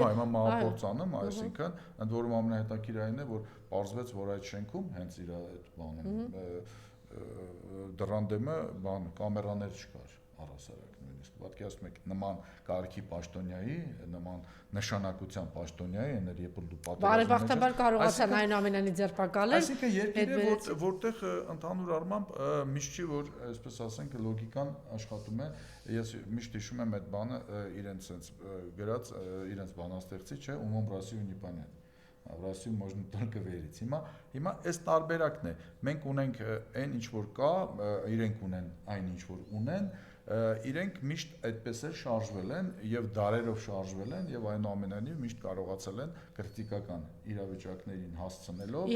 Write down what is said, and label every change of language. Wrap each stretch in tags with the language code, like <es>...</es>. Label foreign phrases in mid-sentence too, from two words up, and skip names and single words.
<hy>հիմա մահապորցանում, այսինքն ընդ որում ամենահետաքրքիրն է, որ պարզվեց, որ այդ շենքում հենց իր այդ բանում դռան դեմը կամերաներ չկար առհասարակ նույնիսկ պատկերացնում եք նման կարգի պաշտոնյայի, նման նշանակության պաշտոնյայի, այնր երբ դու բարեբախտաբար կարողացան այն ամենանի ձերբակալել, այսինքն երկիրը որտեղ ընդհանուր առմամբ միշտ չի որ այսպես ասենք լոգիկան աշխատում է, ես միշտ հիշում եմ այդ բանը իրենց sense գրած իրենց բանաստեղծի չէ,</hy> <ru>умом Россию не понять. В Россию можно только верить.</ru> <hy>Հիմա այս տարբերակն է։ Մենք ունենք այն ինչ որ կա, իրենք ունեն այն ինչ որ ունեն, իրենք միշտ այդպես էլ շարժվել են եւ դարերով շարժվել են եւ այնուամենայնիվ միշտ կարողացել են քրիտիկական իրավիճակներին հասցնելով։</hy>